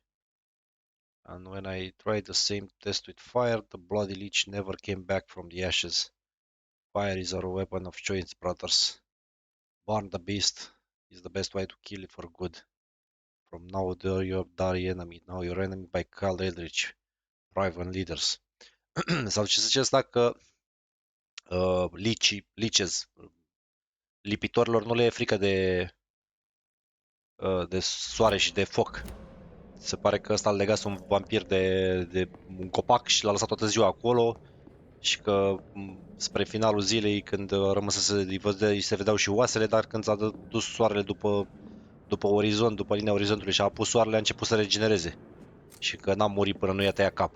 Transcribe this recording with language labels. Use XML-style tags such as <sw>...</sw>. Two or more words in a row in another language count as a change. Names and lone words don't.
<en>And when I tried the same test with fire, the bloody leech never came back from the ashes. Fire is our weapon of choice, brothers. Burn the beast is the best way to kill it for good. From now on, your dirty enemy, now your enemy by Carl Eldritch, Private Leaders.</en> <ro>Sau ce zice asta că liches, lipitorilor nu le e frică de soare și de foc. Se pare că ăsta a legat un vampir de un copac și l-a lăsat toată ziua acolo și că spre finalul zilei, când rămăsese îi se vedeau și oasele, dar când s-a dus soarele după orizont, după linia orizontului și a apus soarele, a început să regenereze și că n-a murit până nu i-a tăiat capul.</ro>